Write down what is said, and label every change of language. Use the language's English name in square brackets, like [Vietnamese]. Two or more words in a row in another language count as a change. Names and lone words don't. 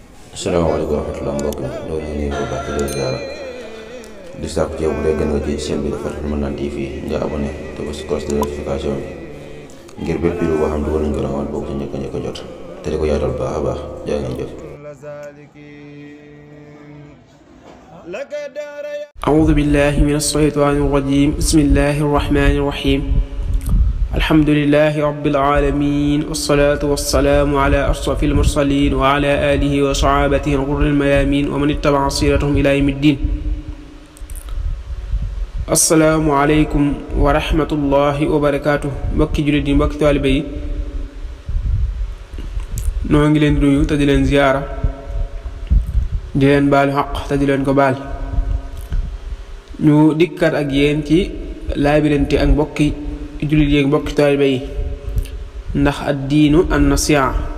[Arabic] السلام عليكم ورحمة الله [Wolof] mbokk mi ñoo ngi nuyu bu baax di leen ziara di sàkku ci yow bu dee gën nga ci chaîne bi Fathul Mannan TV nga abonné te ba si [French] cloche de notification [Wolof] bi ngir bépp vidéo boo xam dugal nañ ko rawal bokk ci njëkk a jot te di ko yaatal baax a baax jaa ngeen jëf. [Arabic] أعوذ بالله من الشيطان الرجيم بسم الله الرحمن الرحيم الحمد لله رب العالمين والصلاة والسلام على أشرف المرسلين وعلى آله وصحابته الغر الميامين ومن اتبع سيرتهم إلى يوم الدين. السلام عليكم ورحمة الله وبركاته. [Wolof] mbokki jullit yi mbokki taalibe yi noo ngi leen di nuyu te di leen ziyaara di leen baalu xaq te di leen ko baal ñu dikkat ak yéen ci laabirante ak mbokki jullit yi ak mbokki taalibe yi ndax [Arabic] الدين النصيحة